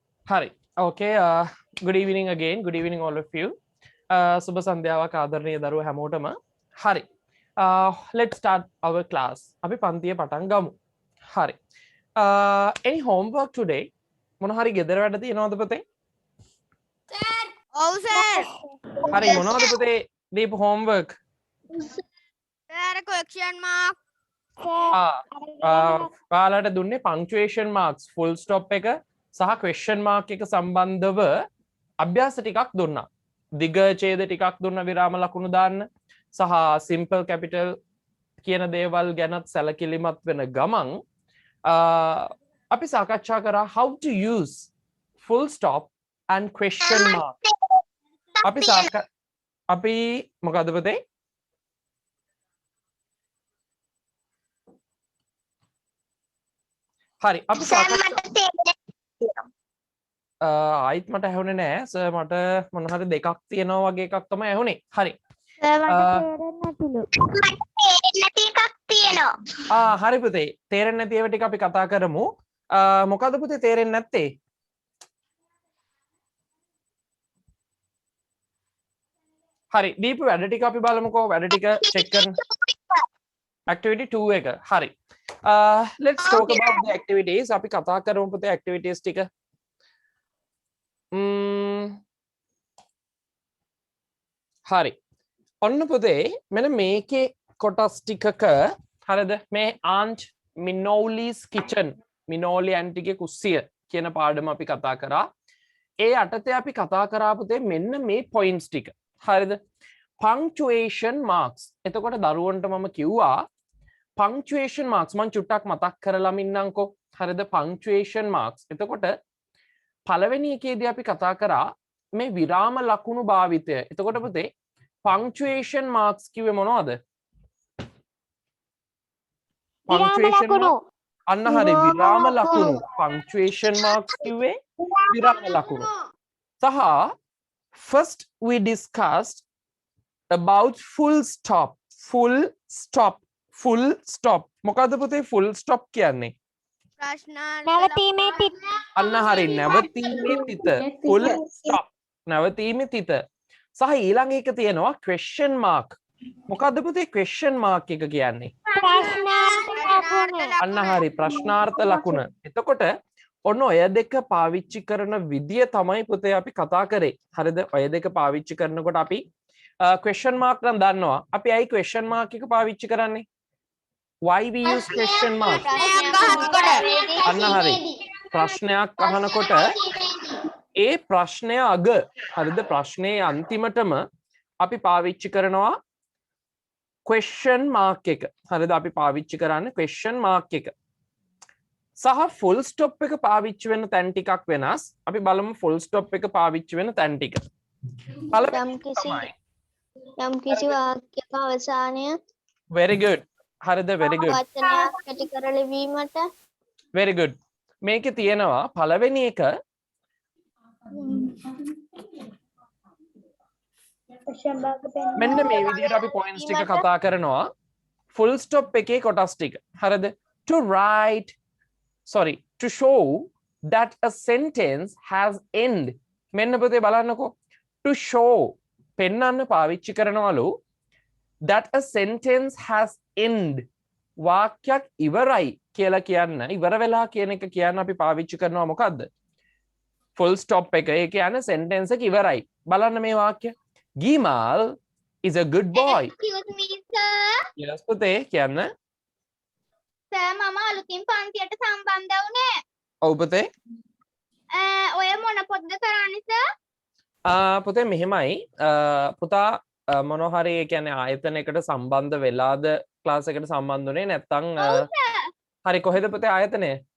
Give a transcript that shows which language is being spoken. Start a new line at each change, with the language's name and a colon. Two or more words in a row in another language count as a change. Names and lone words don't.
Sinhala: හරි.
English: Okay, good evening again. Good evening all of you.
Sinhala: සුබ සන්ධ්‍යාවක් ආදරණීය දරුවෝ හැමෝටම. හරි.
English: Let's start our class.
Sinhala: අපි පන්තිය පටන් ගමු. හරි.
English: Any homework today?
Sinhala: මොන හරි ගෙදර වැඩ තියෙනවද පුතේ?
English: Sir. Oh sir.
Sinhala: හරි මොනවද පුතේ දීපු homework?
English: Sir, question mark.
Sinhala: ඔයාලට දුන්නේ
English: punctuation marks, full stop
Sinhala: එක සහ
English: question mark
Sinhala: එක සම්බන්ධව අභ්‍යාස ටිකක් දුන්නා. දිග ඡේද ටිකක් දුන්නා විරාම ලකුණු දාන්න සහ
English: simple capital
Sinhala: කියන දේවල් ගැනත් සැලකිලිමත් වෙන ගමන් අපි සාකච්ඡා කරා
English: how to use full stop and question mark.
Sinhala: අපි මොකද පුතේ? හරි අපි ආයිත් මට ඇහුනේ නෑ සර් මට මොන හරි දෙකක් තියෙනවා වගේ එකක් තමයි ඇහුනේ. හරි. හරි පුතේ තේරෙන්නේ නැති ඒවා ටික අපි කතා කරමු. මොකද පුතේ තේරෙන්නේ නැත්තේ? හරි දීපු වැඩ ටික අපි බලමුකෝ. වැඩ ටික චෙක් කරන්න. activity 2 එක. හරි.
English: Let's talk about the activities.
Sinhala: අපි කතා කරමු පුතේ activities ටික. හරි. ඔන්න පුතේ මෙන්න මේකේ කොටස් ටිකක හරිද මේ aunt Minoli's kitchen Minoli auntyගේ කුස්සිය කියන පාඩම අපි කතා කරා. ඒ යටතේ අපි කතා කරා පුතේ මෙන්න මේ points ටික. හරිද?
English: punctuation marks.
Sinhala: එතකොට දරුවන්ට මම කිව්වා
English: punctuation marks
Sinhala: මම චුට්ටක් මතක් කරලා ඉන්නම්කෝ. හරිද?
English: punctuation marks.
Sinhala: එතකොට පළවෙනි එකේදී අපි කතා කරා මේ විරාම ලකුණු භාවිතය. එතකොට පුතේ
English: punctuation marks
Sinhala: කිව්වේ මොනවද?
English: punctuation marks
Sinhala: අන්න හරි විරාම ලකුණු.
English: punctuation marks
Sinhala: කිව්වේ විරාම ලකුණු.
English: සහ first we discussed about full stop. full stop. full stop.
Sinhala: මොකද්ද පුතේ
English: full stop
Sinhala: කියන්නේ? නැවතීමේ තිත. අන්න හරි නැවතීමේ තිත.
English: full stop.
Sinhala: නැවතීමේ තිත. සහ ඊළඟ එක තියෙනවා
English: question mark.
Sinhala: මොකද්ද පුතේ
English: question mark
Sinhala: එක කියන්නේ? අන්න හරි ප්‍රශ්නාර්ථ ලකුණ. එතකොට ඔන්න ඔය දෙක පාවිච්චි කරන විදිය තමයි පුතේ අපි කතා කරේ. හරිද? ඔය දෙක පාවිච්චි කරනකොට අපි
English: question mark
Sinhala: නම් දන්නවා. අපි ඇයි
English: question mark
Sinhala: එක පාවිච්චි කරන්නේ?
English: Why we use question mark?
Sinhala: අන්න හරි. ප්‍රශ්නයක් අහනකොට ඒ ප්‍රශ්නය අග හරිද ප්‍රශ්නයේ අන්තිමටම අපි පාවිච්චි කරනවා
English: question mark
Sinhala: එක. හරිද? අපි පාවිච්චි කරන්නේ
English: question mark
Sinhala: එක. සහ
English: full stop
Sinhala: එක පාවිච්චි වෙන තැන් ටිකක් වෙනස්. අපි බලමු
English: full stop
Sinhala: එක පාවිච්චි වෙන තැන් ටික. යම් කිසි වාක්‍යයක අවසානය
English: very good.
Sinhala: හරිද?
English: very good.
Sinhala: වචනයක් කැටි කර ලිවීමට
English: very good.
Sinhala: මේකේ තියෙනවා පළවෙනි එක මෙන්න මේ විදිහට අපි points ටික කතා කරනවා.
English: full stop
Sinhala: එකේ කොටස් ටික. හරිද?
English: to write to show that a sentence has end.
Sinhala: මෙන්න පුතේ බලන්නකෝ.
English: to show
Sinhala: පෙන්වන්න පාවිච්චි කරනවලු
English: that a sentence has end.
Sinhala: වාක්‍යයක් ඉවරයි කියලා කියන්න ඉවර වෙලා කියන එක කියන්න අපි පාවිච්චි කරනවා මොකද්ද?
English: full stop
Sinhala: එක. ඒ කියන්නේ sentence එක ඉවරයි. බලන්න මේ වාක්‍ය.
English: Gimal is a good boy. Excuse me sir.
Sinhala: yes පුතේ කියන්න. sir මම අලුතින් පන්තියට සම්බන්ධ වුණේ. ඔව් පුතේ. ඔය මොන පොත්ද කරන්නේ sir? පුතේ මෙහෙමයි. පුතා මොන හරි ඒ කියන්නේ ආයතනයකට සම්බන්ධ වෙලාද ක්ලාස් එකට සම්බන්ධ වෙන්නේ නැත්නම් හරි කොහෙද පුතේ ආයතනය?